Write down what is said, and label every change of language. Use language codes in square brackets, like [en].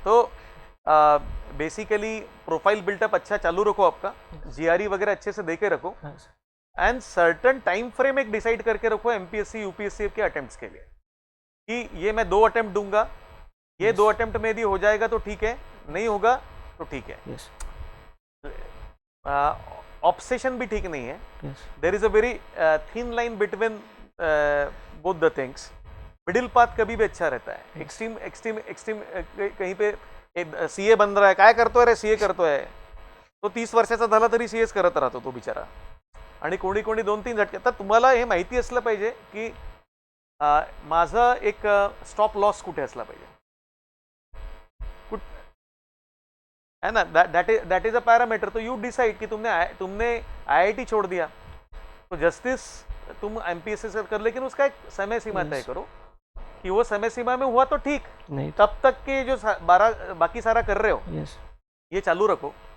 [hi] तो basically profile built up अच्छा चालू रखो आपका, जीआरई वगैरह अच्छे से देके रखो, एंड सर्टन टाइम फ्रेम एक डिसाइड करके रखो एमपीएससी यूपीएससी के अटेम्प्ट्स के लिए, कि ये मैं 2 अटेम्प्ट दूंगा, ये 2 अटेम्प्ट में यदि हो जाएगा तो ठीक है, नहीं होगा तो ठीक है। [en] yes [hi] ऑब्सेशन भी ठीक नहीं है। [en] Yes there is a very thin line between both the things. [hi] Middle path कभी भी अच्छा रहता है। एक्सट्रीम एक्सट्रीम एक्सट्रीम कहीं पे सीए बन रहा है, [mr] काय करतोय रे, सीए करतोय, तो 30 वर्षाचा झाला तरी सीएच करत राहतो तो बिचारा, आणि कोणी कोणी 2-3 झटके। तर तुम्हाला हे माहिती असलं पाहिजे की माझं एक स्टॉप लॉस कुठे असला पाहिजे, है ना। [en] That is a parameter. [hi] तो यू डिसाइड कि तुमने आईआईटी छोड़ दिया तो जस्टिस तुम एमपीएससी से कर, लेकिन उसका एक समय सीमा तय करो कि वो समय सीमा में हुआ तो ठीक, नहीं तब तक के जो 12 बाकी सारा कर रहे हो [en] yes [hi] ये चालू रखो।